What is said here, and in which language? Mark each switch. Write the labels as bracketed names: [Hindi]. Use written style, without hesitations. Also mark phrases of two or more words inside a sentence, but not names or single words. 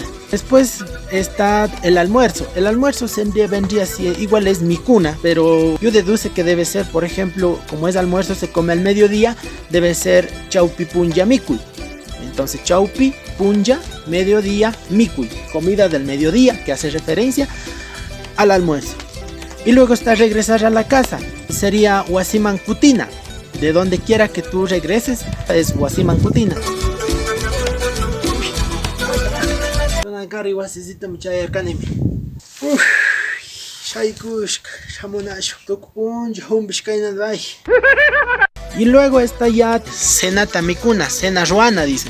[Spanish] Después está el almuerzo. El almuerzo vendría así, igual es micuna, pero yo deduje que debe ser, por ejemplo, como es almuerzo, se come al mediodía, debe ser [Quechua] chaupi punja mikui. [Spanish] Entonces [Quechua] chaupi, punja, [Spanish] mediodía, mikui, comida del mediodía, que hace referencia al almuerzo. Y luego está regresar a la casa, sería [Quechua] wasiman kutina. [Spanish] De donde quiera que tú regreses, es [Quechua] wasiman kutina. [Spanish] Y luego está ya cena tamikuna, cena ruana dicen.